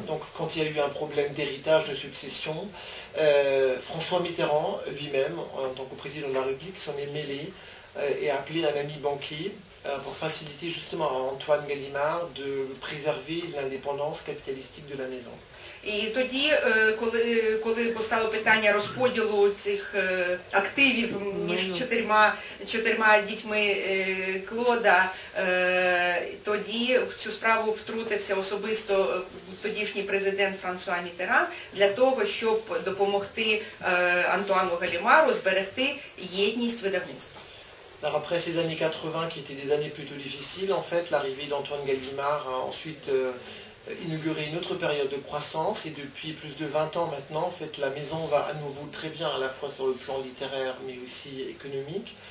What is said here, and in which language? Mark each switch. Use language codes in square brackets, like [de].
[fr] Donc quand il y a eu un problème d'héritage, de succession, François Mitterrand lui-même, en tant que président de la République, s'en est mêlé et a appelé un ami banquier pour faciliter justement à Antoine Gallimard de préserver l'indépendance capitalistique de la maison. [uk] І тоді, коли постало питання розподілу цих активів між 4 дітьми Клода, тоді в цю справу втрутився особисто тодішній президент Франсуа Міттеран для того, щоб допомогти Антуану Галімару зберегти єдність видавництва. [fr] Alors après ces années 80 qui étaient des années plutôt difficiles, en fait l'arrivée d'Antoine Gallimard a ensuite inauguré une autre période de croissance et depuis plus de 20 ans maintenant, en fait, la maison va à nouveau très bien à la fois sur le plan littéraire mais aussi économique.